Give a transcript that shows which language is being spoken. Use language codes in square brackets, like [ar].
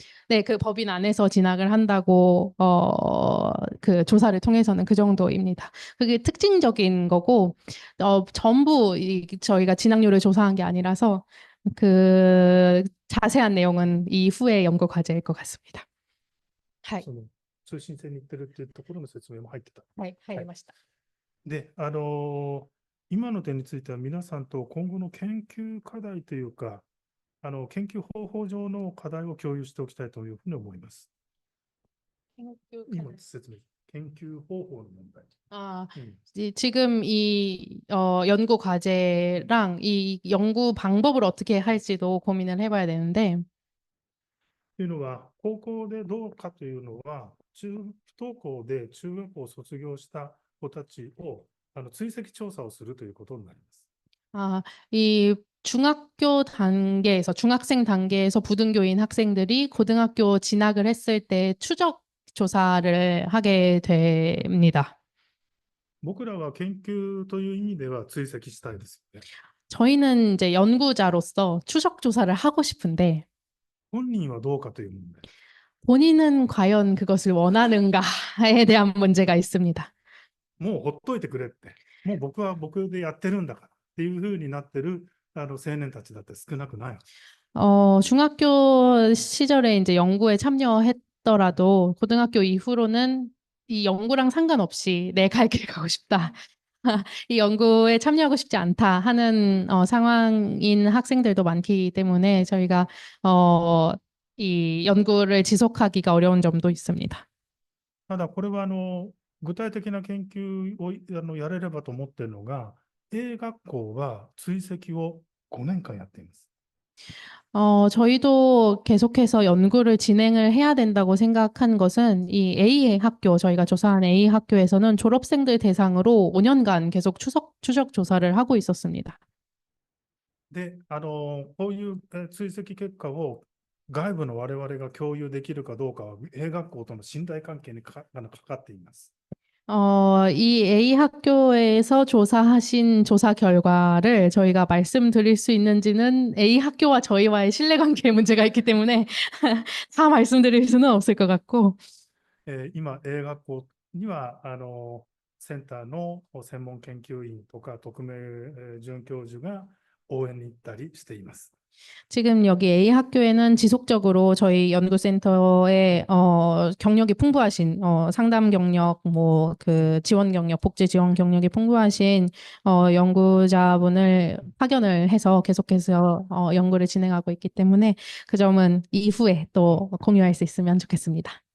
[ko] 네, 그 법인 안에서 진학을 한다고 그 조사를 통해서는 그 정도입니다. 그게 특징적인 거고 전부 저희가 진학률을 조사한 게 아니라서 그 자세한 내용은 이후의 연구 과제일 것 같습니다. [ja] はい、その通信制に行ってるっていうところの説明も入ってた。はい、入りました。で、今の点については皆さんと今後の研究課題というか、研究方法上の課題を共有しておきたいというふうに思います。今説明、研究方法の問題。 [ko] 지금 이 연구 과제랑 이 연구 방법을 어떻게 할지도 고민을 해봐야 되는데 [ja] というのは、高校でどうかというのは、不登校で中学校を卒業した子たちを追跡調査をするということになります。 [ko] 이 중학교 단계에서 중학생 단계에서 부등교인 학생들이 고등학교 진학을 했을 때 추적 조사를 하게 됩니다. [ja] 僕らは研究という意味では追跡したいですよね。 [ko] 저희는 이제 연구자로서 추적 조사를 하고 싶은데 [ja] 本人はどうかという問題。 [ko] 본인은 과연 그것을 원하는가에 대한 문제가 있습니다. [ja] もうほっといてくれって、もう僕は僕でやってるんだからっていうふうになってる青年たちだって少なくない。 [ko] 중학교 시절에 이제 연구에 참여했더라도 고등학교 이후로는 이 연구랑 상관없이 내 갈 길 가고 싶다. 이 연구에 참여하고 싶지 않다 하는 상황인 학생들도 많기 때문에 저희가 이 연구를 지속하기가 어려운 점도 있습니다. [ja] ただこれは具体的な研究をやれればと思っているのが、A学校は追跡を5年間やっています。 [ko] 저희도 계속해서 연구를 진행을 해야 된다고 생각한 것은 이 A 학교, 저희가 조사한 A 학교에서는 졸업생들 대상으로 5년간 계속 추적 조사를 하고 있었습니다. [ja] で、こういう追跡結果を外部の我々が共有できるかどうかは、A学校との信頼関係にかかっています。 [ko] 이 A 학교에서 조사하신 조사 결과를 저희가 말씀드릴 수 있는지는 A 학교와 저희와의 신뢰관계에 문제가 있기 때문에 다 말씀드릴 수는 없을 것 같고 [ja] 今、A学校にはセンターの専門研究員とか特命准教授が応援に行ったりしています。 [ko] 지금 여기 A 학교에는 지속적으로 저희 연구센터에 경력이 풍부하신 상담 경력, 뭐 그 지원 경력, 복지 지원 경력이 풍부하신 연구자분을 파견을 해서 계속해서 연구를 진행하고 있기 때문에 그 점은 이후에 또 공유할 수 있으면 좋겠습니다.